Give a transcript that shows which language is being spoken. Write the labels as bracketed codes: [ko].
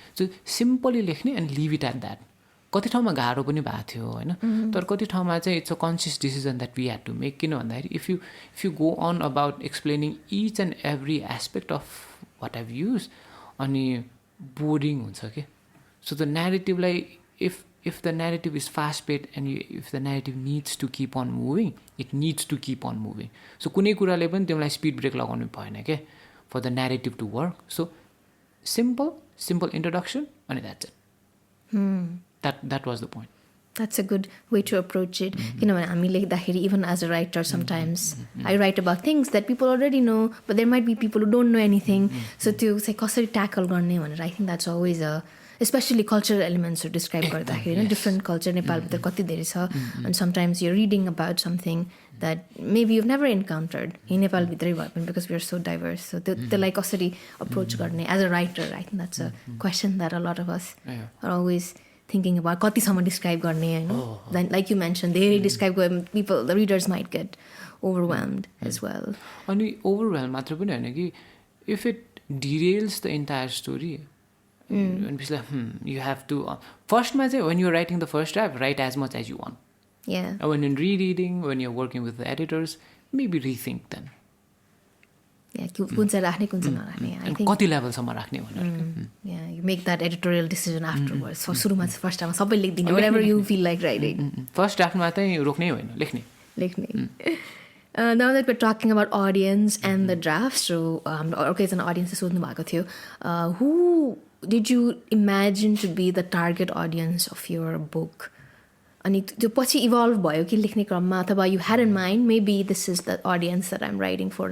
[en] So simply लेख्ने and leave it at that. [ne] कति ठाउँमा गाह्रो पनि भएको थियो होइन, [en] तर कति ठाउँमा चाहिँ it's a conscious decision that we had to make. किन भन्दाखेरि if you go on about explaining each and every aspect of what have use, [ne] अनि बोरिङ हुन्छ कि. [en] So the नेरेटिभलाई if the narrative is fast paced and if the narrative needs to keep on moving, it needs to keep on moving. [ne] So कुनै कुराले पनि तिमीलाई speed brake लगाउनु भएन के, [en] for the narrative to work. So simple introduction and that's it. That was the point. That's a good way to approach it. [ne] किनभने हामी लेख्दाखेरि [en] even as a writer sometimes I write about things that people already know, but there might be people who don't know anything. [ne] So त्यो चाहिँ कसरी tackle गर्ने भनेर [en] I think that's always especially cultural elements [ne] describe गर्दाखेरि होइन, different culture नेपालभित्र कति धेरै छ. [en] And sometimes you're reading about something that maybe you've never encountered in [ne] नेपालभित्रै भए पनि, [en] because we are so diverse. So [ne] त्यसलाई कसरी approach गर्ने [en] as a writer, I think that's a question that a lot of us are always thinking about. [ne] कतिसम्म describe गर्ने होइन. [en] Then like you mentioned, धेरै describe people, the readers might get overwhelmed as well. [ne] अनि overwhelmed मात्र पनि होइन कि [en] if it derails the entire story, and it's like you have to first when you're writing the first draft, write as much as you want. Yeah. And when in rereading, when you're working with the editors, maybe rethink them. [ne] Yeah, कुन चाहिँ राख्ने कुन चाहिँ नराख्ने. [en] I think [ne] कति लेभलसम्म राख्ने भनेर. [en] Yeah, you make that editorial decision afterwards. [ne] So सुरुमा चाहिँ फर्स्ट टाइममा सबै लेख्दिने, [en] whatever you feel like writing. [ne] First ड्राफ्टमा चाहिँ रोक्नै होइन, लेख्ने. [en] Now that we're talking about audience and the draft, so [ne] एकजना audience सोध्नु भएको थियो, [en] who did you imagine to be the target audience of your book? [ne] अनि त्यो पछि इभल्भ भयो कि लेख्ने क्रममा, अथवा [en] you had in mind maybe this is the audience that I'm writing for?